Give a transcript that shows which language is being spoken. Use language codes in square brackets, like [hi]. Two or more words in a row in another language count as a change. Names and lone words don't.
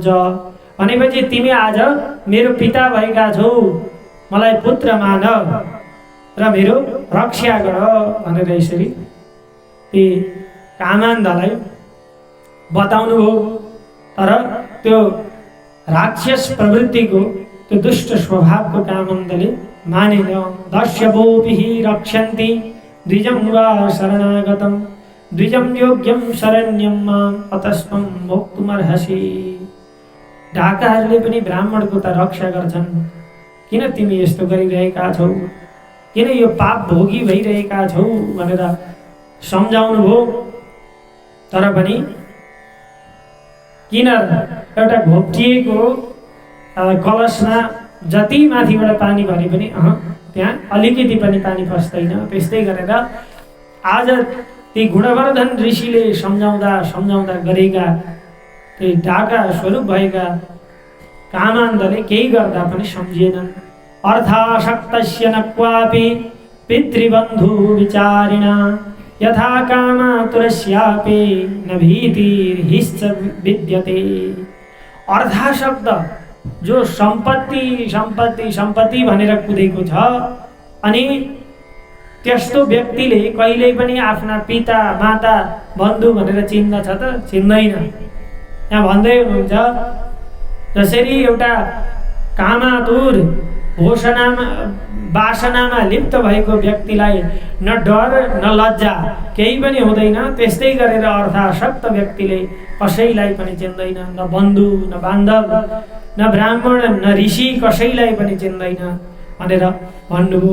[ne] भनेपछि तिमी आज मेरो पिता भएका छौ, मलाई पुत्र मान र मेरो रक्षा गर भनेर यसरी ती कामान्धलाई बताउनु भयो। तर त्यो राक्षस प्रवृत्तिको, त्यो दुष्ट स्वभावको कामान्धले मानेन। [sa] दस्यवोभिः रक्षन्ति द्विजं वा शरणागतं द्विजं योग्यं शरण्यं मां अतस्त्वं भोक्तुमर्हसि। [ne] ढाकाहरूले पनि ब्राह्मणको त रक्षा गर्छन्, किन तिमी यस्तो गरिरहेका छौ, किन यो पाप भोगी भइरहेका छौ भनेर सम्झाउनु भयो। तर पनि किन एउटा घोप्टिएको कलशमा जति माथिबाट पानी भरे पनि त्यहाँ अलिकति पनि पानी पस्दैन। त्यस्तै गरेर आज ती गुणवर्धन ऋषिले सम्झाउँदा गरेका ती ढाका स्वरूप भएका कामान्धले केही गर्दा पनि सम्झिएनन्। [sa] अर्थाशक्तस्य न क्वापि पितृबन्धु विचारिणा यथा कामातुरस्यापि न भीतिर्हिश्च विद्यते। [ne] अर्थाशक्त जो सम्पत्ति सम्पत्ति सम्पत्ति भनेर कुदेको छ, अनि त्यस्तो व्यक्तिले कहिल्यै पनि आफ्ना पिता माता बन्धु भनेर चिन्दछ त? चिन्दैन। यहाँ भन्दै हुनुहुन्छ जसरी एउटा कामातुर वासनामा लिप्त भएको व्यक्तिलाई न डर न लज्जा केही पनि हुँदैन, त्यस्तै गरेर अर्थासक्त व्यक्तिले कसैलाई पनि चिन्दैन, न बन्धु न बान्धव न ब्राह्मण न ऋषि कसैलाई पनि चिन्दैन भनेर भन्नुभयो।